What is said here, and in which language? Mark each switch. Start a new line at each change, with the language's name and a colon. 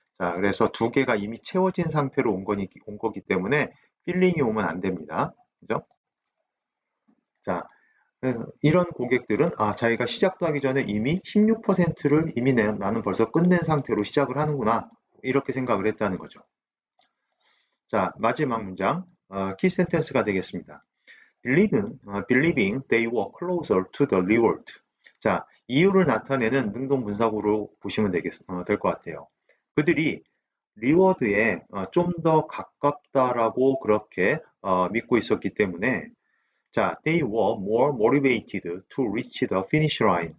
Korean: 자, 그래서 2개가 이미 채워진 상태로 온 거기 때문에 filling이 오면 안 됩니다. 그죠? 자, 이런 고객들은 자기가 시작도 하기 전에 이미 16%를 이미 나는 벌써 끝낸 상태로 시작을 하는구나, 이렇게 생각을 했다는 거죠. 자, 마지막 문장 키 센텐스가 되겠습니다.
English: Believing they were closer to the reward.
Korean: 자, 이유를 나타내는 능동분사구로 보시면 될 것 같아요. 그들이 리워드에 좀 더 가깝다라고 그렇게 믿고 있었기 때문에, 자,
English: they were more motivated to reach the finish line.